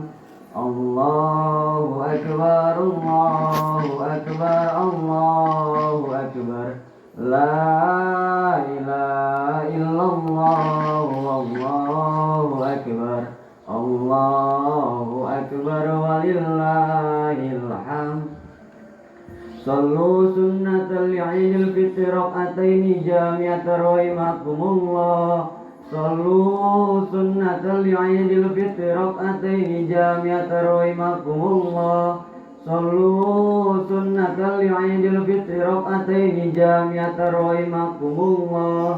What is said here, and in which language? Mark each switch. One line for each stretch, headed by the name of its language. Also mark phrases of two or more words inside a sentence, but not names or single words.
Arabic: الله أكبر، الله أكبر، الله أكبر. لا إله إلا الله، والله أكبر. الله أكبر ولله الحمد. صلوا سنة عيد الفطر ركعتين جامعة رحمكم الله. صلوا سنة عيد الفطر ركعتين جامعة رحمكم الله. صلوا سنة عيد الفطر ركعتين جامعة رحمكم الله.